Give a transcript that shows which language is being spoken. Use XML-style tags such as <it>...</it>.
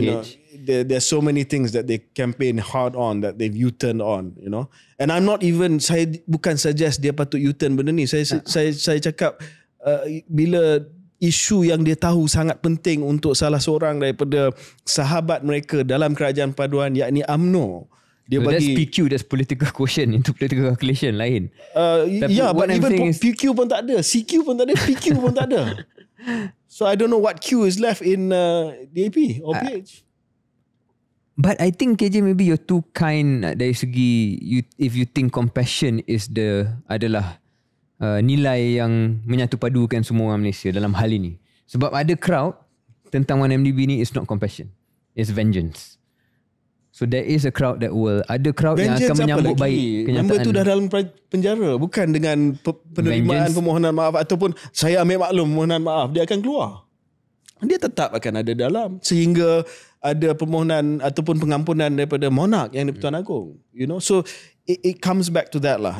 <en>You know, there's so many things that they campaign hard on, that they've U-turn on, you know. And I'm not even,</en> <ms>saya bukan suggest dia patut U-turn benda ni. Saya cakap bila isu yang dia tahu sangat penting untuk salah seorang daripada sahabat mereka dalam kerajaan paduan, yakni UMNO, dia</ms> <en>so</en> <ms>bagi,</ms> <en>that's PQ, that's political quotient, into political calculation</en> <ms>lain.</ms> <en>But even</en> <ms>PQ pun tak ada, CQ pun tak ada, PQ pun tak ada.</ms> <en>So I don't know what Q is left in DAP or PH. But I think KJ, maybe you're too kind</en> <ms>dari segi</ms> <en>if you think compassion is</en> <ms>adalah nilai yang menyatu padukan semua orang Malaysia dalam hal ini. Sebab ada crowd tentang 1MDB ni</ms> <en>is not compassion, it's vengeance. So there is a crowd that will,</en> <ms>ada crowd vengeance yang akan menyambut baik kenyataan. Member tu dah dalam penjara, bukan dengan penerimaan permohonan maaf ataupun saya ambil maklum permohonan maaf, dia akan keluar. Dia tetap akan ada dalam sehingga ada permohonan ataupun pengampunan daripada monark yang di-Pertuan Agong.</ms> <en>You know, so it comes back to that lah.</en>